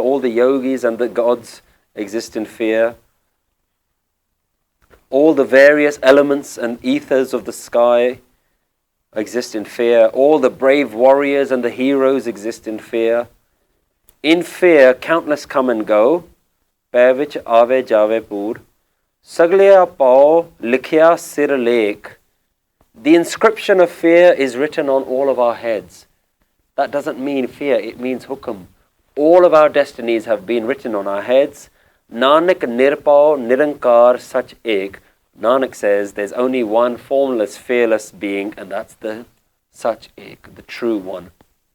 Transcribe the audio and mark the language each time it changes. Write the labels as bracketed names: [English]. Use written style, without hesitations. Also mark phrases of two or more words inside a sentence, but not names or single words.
[English] All the yogis and the gods exist in fear. All the various elements and ethers of the sky exist in fear. All the brave warriors and the heroes exist in fear. In fear, countless come and go. [Punjabi] ਭੈ ਵਿਚਿ ਆਵਹਿ ਜਾਵਹਿ ਪੂਰ. ਸਗਲਿਆ ਭਉ ਲਿਖਿਆ ਸਿਰਿ ਲੇਖੁ. [English] The inscription of fear is written on all of our heads. That doesn't mean fear, it means hukum. All of our destinies have been written on our heads. [Punjabi] ਨਾਨਕ ਨਿਰਭਉ ਨਿਰੰਕਾਰੁ ਸਚੁ ਏਕੁ. [English] Nanak says there's only one formless, fearless being, and that's the [Punjabi] ਸਚੁ ਏਕੁ, [English] the true one.